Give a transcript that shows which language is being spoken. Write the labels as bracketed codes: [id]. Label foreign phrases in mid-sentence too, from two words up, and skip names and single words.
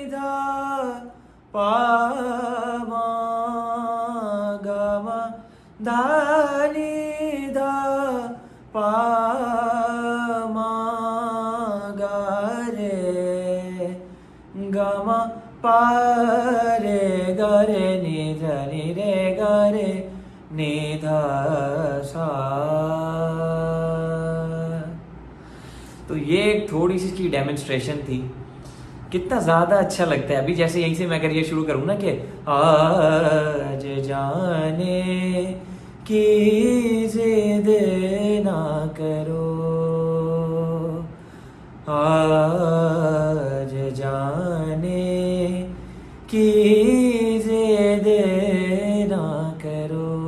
[hi] ध प म ग म ध नि ध प म ग रे ग म प रे ग रे नि ध नि रे ग रे नि ध सा। तो ये एक थोड़ी सी इसकी डेमोन्स्ट्रेशन थी। कितना ज़्यादा अच्छा लगता है। अभी जैसे यहीं से मैं अगर ये शुरू करूँ ना कि आज जाने की जिद ना करो, आज जाने की जिद ना करो।